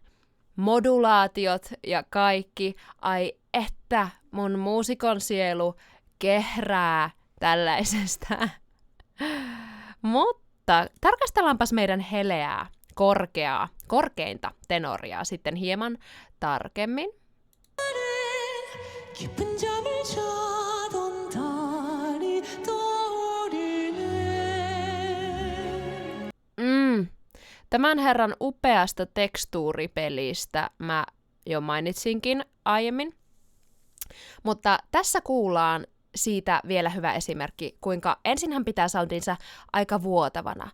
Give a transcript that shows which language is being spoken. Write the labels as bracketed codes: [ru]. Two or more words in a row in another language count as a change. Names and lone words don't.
[fi] Modulaatiot ja kaikki, ai että mun muusikon sielu kehrää tällaisesta. Mutta tarkastellaanpas meidän heleää, korkeinta tenoria sitten hieman tarkemmin. [ko] 깊은 잠을 자던 달이 떠오르네. [fi] Tämän herran upeasta tekstuuripelistä mä jo mainitsinkin aiemmin. Mutta tässä kuullaan siitä vielä hyvä esimerkki, kuinka ensin hän pitää soundinsa aika vuotavana.